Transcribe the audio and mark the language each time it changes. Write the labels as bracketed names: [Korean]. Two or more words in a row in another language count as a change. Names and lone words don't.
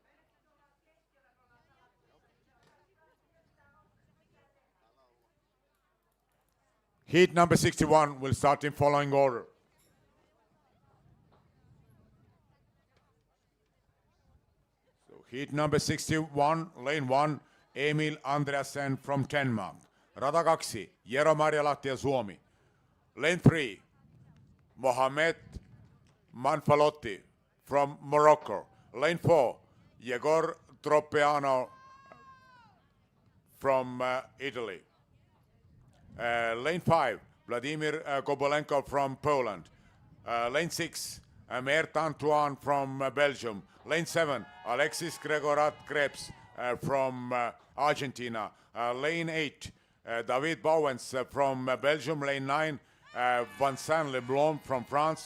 [English] Heat number 61 will start in following order. So heat number 61, lane 1, Emil Andreasen from Denmark. [Finnish] Rada 2, Jero Marjalahti ja Suomi. [English] Lane 3, Mohamed Manfalotti from Morocco. Lane 4, Yegor Tropiano from Italy. Lane 5, Vladimir Kobolenko from Poland. Lane 6, Mert Antoine from Belgium. Lane 7, Alexis Gregorat Krebs from Argentina. Lane 8, David Bowens from Belgium. Lane 9, Vincent Leblond from France.